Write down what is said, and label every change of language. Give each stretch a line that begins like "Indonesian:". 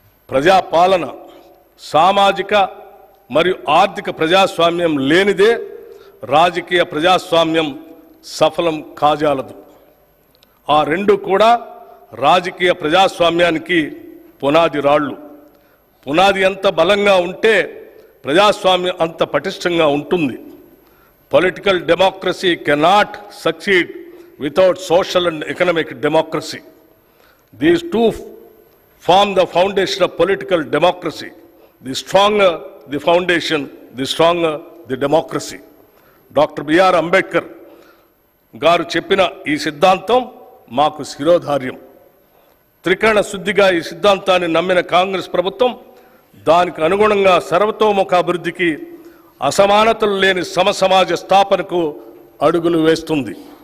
Telugu: ప్రజాపాలన, సామాజిక మరియు ఆర్థిక ప్రజాస్వామ్యం లేనిదే రాజకీయ ప్రజాస్వామ్యం సఫలం కాజాలదు. ఆ రెండు కూడా రాజకీయ ప్రజాస్వామ్యానికి పునాది రాళ్ళు. పునాది ఎంత బలంగా ఉంటే ప్రజాస్వామ్యం అంత పటిష్టంగా ఉంటుంది.
English: Political democracy cannot succeed without social and economic democracy. These two form the foundation of political democracy. The stronger the foundation, the stronger the democracy.
Telugu: Doctor BR Ambedkar గారు చెప్పిన ఈ సిద్ధాంతం మాకు శిరోధార్యం. త్రికరణ శుద్ధిగా ఈ సిద్ధాంతాన్ని నమ్మిన కాంగ్రెస్ ప్రభుత్వం దానికి అనుగుణంగా సర్వతోముఖాభివృద్ధికి, అసమానతలు లేని సమసమాజ స్థాపనకు అడుగులు వేస్తుంది.